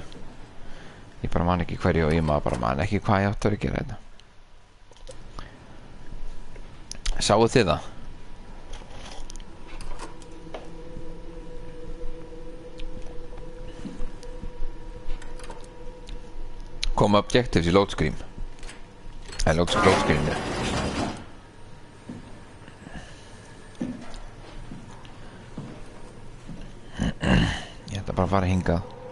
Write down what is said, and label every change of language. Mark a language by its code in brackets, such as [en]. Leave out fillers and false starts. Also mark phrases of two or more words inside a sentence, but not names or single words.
[is] Ég bara man ekki hverju og ég maður bara man ekki hvað ég átti að vera að gera þetta. Sáuð þið það? Koma objectives í [en] load screen. Load screen. [is] Ég ætla bara að fara hingað.